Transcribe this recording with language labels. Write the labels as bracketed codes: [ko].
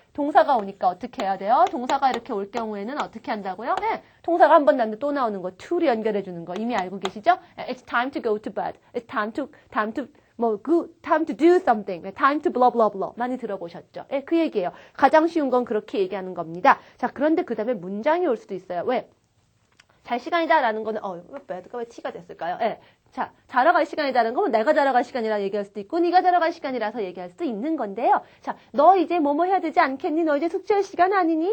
[ko] 동사가 오니까 어떻게 해야 돼요? 동사가 이렇게 올 경우에는 어떻게 한다고요? 동사가 한 번 나는데 또 나오는 거, to를 연결해 주는 거 이미 알고 계시죠? [en] It's time to go to bed. It's time to time to do something, time to blah blah blah [ko] 많이 들어보셨죠? 그 얘기예요. 가장 쉬운 건 그렇게 얘기하는 겁니다. 자, 그런데 그 다음에 문장이 올 수도 있어요. 왜? 잘 시간이다라는 거는 배드가 왜 T가 됐을까요? 예. 자, 자러 갈 시간이라는 건 내가 자러 갈 시간이라 얘기할 수도 있고 네가 자러 갈 시간이라서 얘기할 수도 있는 건데요. 자, 너 이제 뭐뭐 해야 되지 않겠니? 너 이제 숙제할 시간 아니니?